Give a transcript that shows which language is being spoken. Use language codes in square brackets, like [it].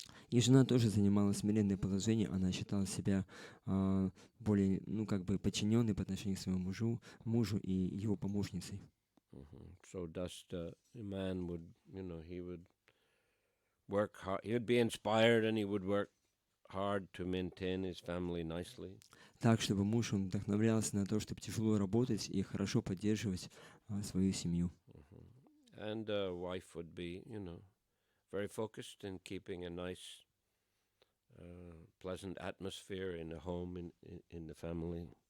[ru] И жена тоже занимала смиренное положение, она считала себя более, подчиненной по отношению к своему мужу и его помощницей. [en] So thus the man would, he would work hard. He would be inspired and he would work hard to maintain his family nicely. [ru] Так, чтобы муж, он вдохновлялся на то, чтобы тяжело работать и хорошо поддерживать свою семью. [en] And the wife would be, very focused in keeping a nice, pleasant atmosphere in the home, in the family.